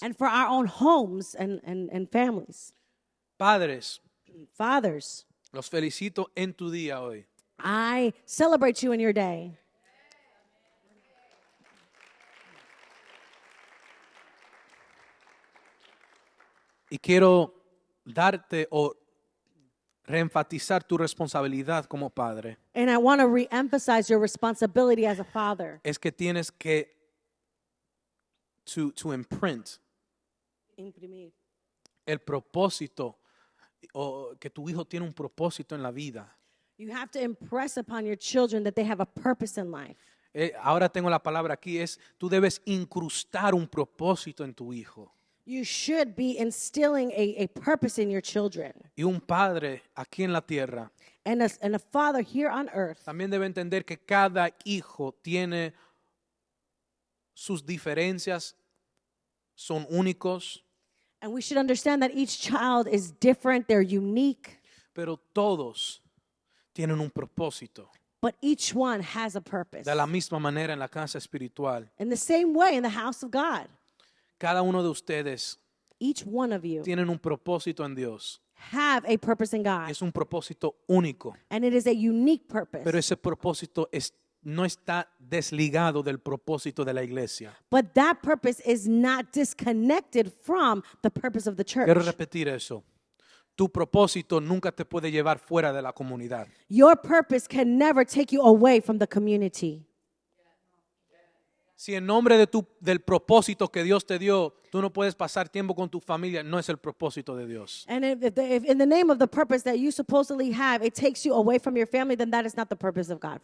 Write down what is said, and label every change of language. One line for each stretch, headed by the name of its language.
English: and for our own homes and families.
Spanish: Padres,
English: Fathers,
Spanish: los felicito en tu día hoy.
English: I celebrate you in your day.
Spanish: Y quiero darte o reenfatizar tu responsabilidad como padre.
English: And I want to re-emphasize your responsibility as a father.
Spanish: Es que tienes que
English: to imprint
Spanish: Imprimir. el propósito o que tu hijo tiene un propósito en la vida.
English: You have to impress upon your children that they have a purpose in life.
Spanish: Ahora tengo la palabra aquí, tú debes incrustar un propósito en tu hijo.
English: You should be instilling a purpose in your children.
Spanish: Y un padre aquí en la tierra
English: And a father here on earth
Spanish: también debe entender que cada hijo tiene sus diferencias, son únicos,
English: and we should understand that each child is different, they're unique,
Spanish: pero todos tienen un propósito.
English: but each one has a purpose.
Spanish: De la misma manera en la casa espiritual,
English: In the same way in the house of God,
Spanish: cada uno de ustedes
English: each one of you
Spanish: tienen un propósito en Dios.
English: have a purpose in God,
Spanish: Es un propósito único,
English: and it is a unique purpose.
Spanish: pero ese propósito no está desligado del propósito de la iglesia.
English: But that purpose is not disconnected from the purpose of the church.
Spanish: Quiero repetir eso. Tu propósito nunca te puede llevar fuera de la comunidad.
English: Your purpose can never take you away from the community.
Spanish: Si en nombre del propósito que Dios te dio, tú no puedes pasar tiempo con tu familia, no es el propósito de Dios.
English: And if in the name of the purpose that you supposedly have, it takes you away from your family, then that is not the purpose of God.